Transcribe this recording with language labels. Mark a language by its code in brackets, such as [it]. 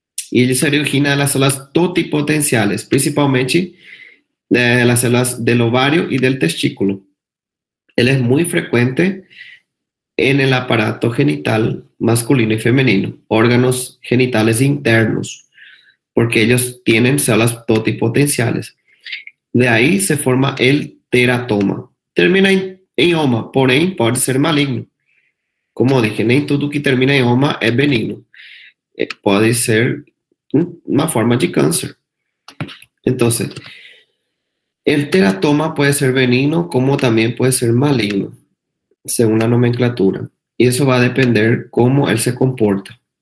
[es] Y ellos se originan de las células totipotenciales, principalmente de las células del ovario y del testículo. Él es muy frecuente en el aparato genital masculino y femenino, órganos genitales internos, porque ellos tienen células totipotenciales. De ahí se forma el teratoma. [pt] Termina em oma, porém pode ser maligno. [es] Como dije, [pt] nem tudo que termina em oma é benigno. Pode ser [es] una forma de cáncer. Entonces, el teratoma puede ser benigno como también puede ser maligno, según la nomenclatura. Y eso va a depender cómo él se comporta.